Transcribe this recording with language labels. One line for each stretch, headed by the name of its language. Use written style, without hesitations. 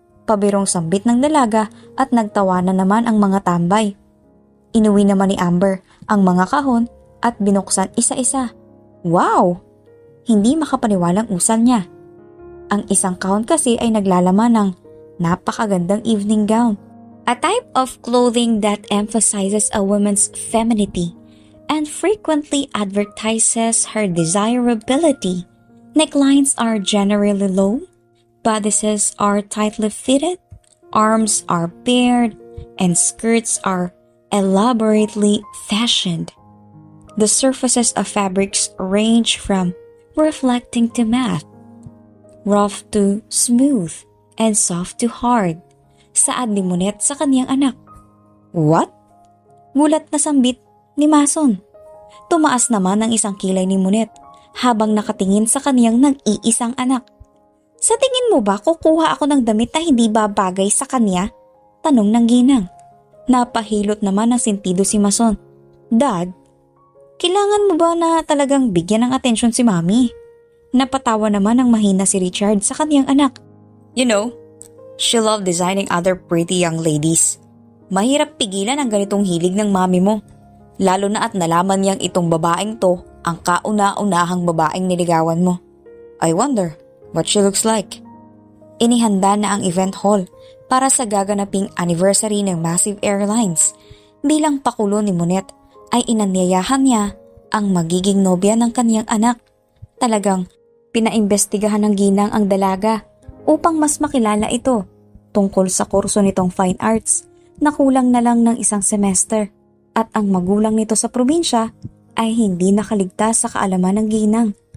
Filipino: Pabirong sambit ng dalaga at nagtawanan naman ang mga tambay. Inuwi naman ni Amber ang mga kahon at binuksan isa-isa. Wow! Hindi makapaniwalang usal niya. Ang isang kahon kasi ay naglalaman ng napakagandang evening gown.
English: A type of clothing that emphasizes a woman's femininity and frequently advertises her desirability. Necklines are generally low, bodices are tightly fitted, arms are bared, and skirts are elaborately fashioned. The surfaces of fabrics range from reflecting to matte, rough to smooth, and soft to hard.
Filipino: Saad ni Monet sa kaniyang anak. What? Gulat na sambit ni Mason. Tumaas naman ang isang kilay ni Monet habang nakatingin sa kaniyang nag-iisang anak. Sa tingin mo ba kukuha ako ng damit na hindi babagay sa kanya? Tanong ng ginang. Napahilot naman ng sentido si Mason. Dad, kailangan mo ba na talagang bigyan ng atensyon si Mami? Napatawa naman ng mahina si Richard sa kaniyang anak.
English: You know, she loved designing other pretty young ladies.
Filipino: Mahirap pigilan ang ganitong hilig ng mami mo. Lalo na at nalaman niyang itong babaeng to ang kauna-unahang babaeng niligawan mo.
English: I wonder what she looks like.
Filipino: Inihanda na ang event hall para sa gaganaping anniversary ng Massive Airlines. Bilang pakulo ni Monet ay inanyayahan niya ang magiging nobya ng kaniyang anak. Talagang pinaimbestigahan ng ginang ang dalaga upang mas makilala ito tungkol sa kurso nitong fine arts na kulang na lang ng isang semester at ang magulang nito sa probinsya ay hindi nakaligtas sa kaalaman ng ginang.